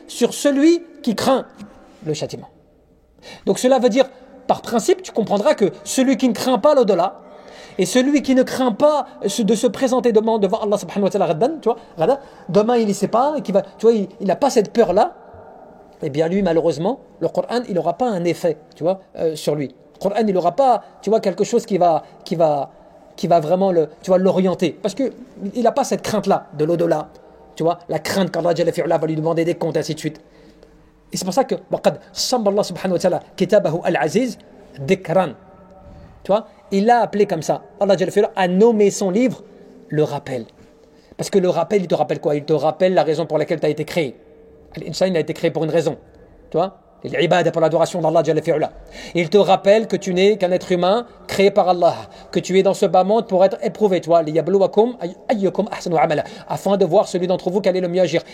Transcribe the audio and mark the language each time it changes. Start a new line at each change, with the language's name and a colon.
French: Sur celui qui craint le châtiment. Donc cela veut dire, par principe, tu comprendras que celui qui ne craint pas l'au-delà, et celui qui ne craint pas de se présenter devant Allah subhanahu wa ta'ala, tu vois, demain il ne sait pas, tu vois, il n'a pas cette peur-là, eh bien lui, malheureusement, le Coran, il n'aura pas un effet, tu vois, sur lui. Le Coran, il n'aura pas, tu vois, quelque chose qui va vraiment l'orienter. Parce qu'il n'a pas cette crainte-là, de l'au-delà. Tu vois, la crainte qu'Allah Jalla fi'ala va lui demander des comptes, et ainsi de suite. Et c'est pour ça que,
Arabic: وَقَدْ صَمَّ اللَّهُ سُبْحَانَهُ وَتَعَالَى كِتَابَهُ الْعَزِيزِ ذِكْرًا.
French: Tu vois, il l'a appelé comme ça. Allah Jalla fi'ala a nommé son livre le rappel. Parce que le rappel, il te rappelle quoi? Il te rappelle la raison pour laquelle tu as été créé. L'insan, il a été créé pour une raison. Tu vois, l'ibada, pour l'adoration d'Allah Jalla fi'ala. Il te rappelle que tu n'es qu'un être humain créé par Allah, que tu es dans ce bas monde pour être éprouvé, tu vois,
Arabic: liyabluwakum ayyukum ahsanu amala,
French: afin de voir celui d'entre vous quel est le mieux agir.